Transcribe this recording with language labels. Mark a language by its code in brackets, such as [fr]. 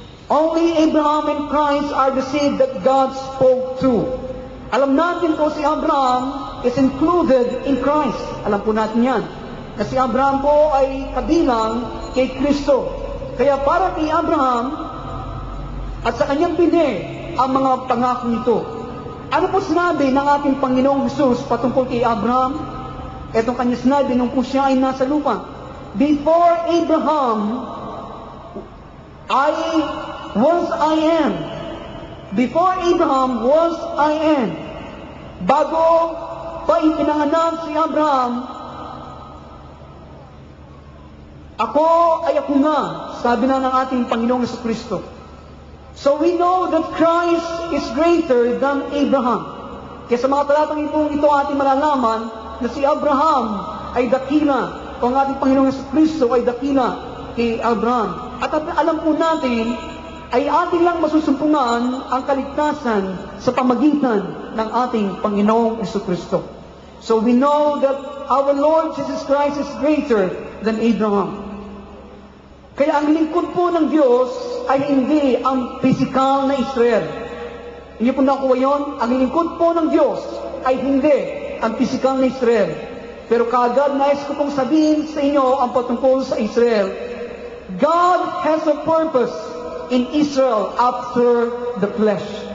[en] Only Abraham and Christ are the seed that God spoke to. [tl] Alam natin po si Abraham [en] is included in Christ. [tl] Alam po natin yan. Na si Abraham po ay kabilang kay Kristo. Kaya para kay Abraham at sa kanyang binhi ang mga pangako nito. Ano po sinabi ng ating Panginoong Jesus patungkol kay Abraham? Itong kanya sinabi nung po siya ay nasa lupa. [en] Before Abraham, I am. Before Abraham was I am. [tl] Bago pa ipinanganak si Abraham, ako ay ako nga, sabi na ng ating Panginoong Jesucristo. [en] So we know that Christ is greater than Abraham. [tl] Kaya sa mga talatang ito ating malalaman na si Abraham ay dakila, o ang ating Panginoong Jesucristo ay dakila kay Abraham. At alam po natin, ay ating lang masusumpungan ang kaligtasan sa pamagitan ng ating Panginoong Jesucristo. [en] So we know that our Lord Jesus Christ is greater than Abraham. [tl] Kaya ang lingkod po ng Diyos ay hindi ang physical na Israel. Hindi po nakuha yun. Ang lingkod po ng Diyos ay hindi ang physical na Israel. Pero kaagad nais ko pong sabihin sa inyo ang patungkol sa Israel. [en] God has a purpose in Israel after the flesh.